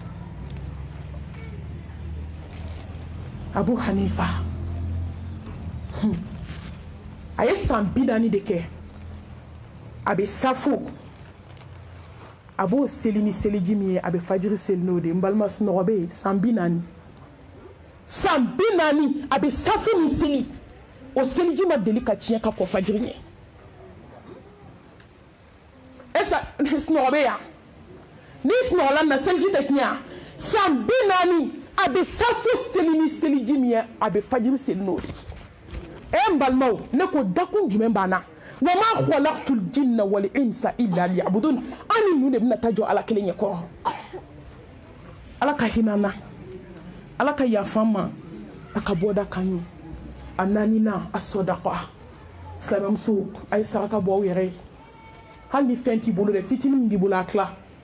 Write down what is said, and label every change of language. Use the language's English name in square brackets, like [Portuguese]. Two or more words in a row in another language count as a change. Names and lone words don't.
[Bambara] Abu Hanifa a ye san 40 de kɛ a bɛ safo a b'o seli ni seliji min ye a bɛ fajiri seli n'o de ye n balima sunɔgɔ bɛ yen san 40 san 40 a bɛ safo min seli o seliji ma deli ka tiɲɛ ka kɔ fajiri ɲɛ [French] est-ce que [Bambara] sunɔgɔ bɛ yan ni sunɔgɔla na seliji tɛ tiɲɛ san 40 a bɛ safo seli ni seliji min ye a bɛ fajiri seli n'o de ye n balimaw ne ko dakun jumɛn b'an na [Arabic] وما خلقت الجن والإنس إلا ليعبدون [Bambara] an ni ninnu de bɛna taa jɔ ala kelen ɲɛ kɔrɔ ala ka hinɛ an na ala ka yafa an ma a ka bɔda kan ɲi a naaninan a sɔdaqa silamɛmuso a ye saraka bɔ aw yɛrɛ ye hali ni fɛn t'i bolo dɛ fitinin min b'i bolo a tila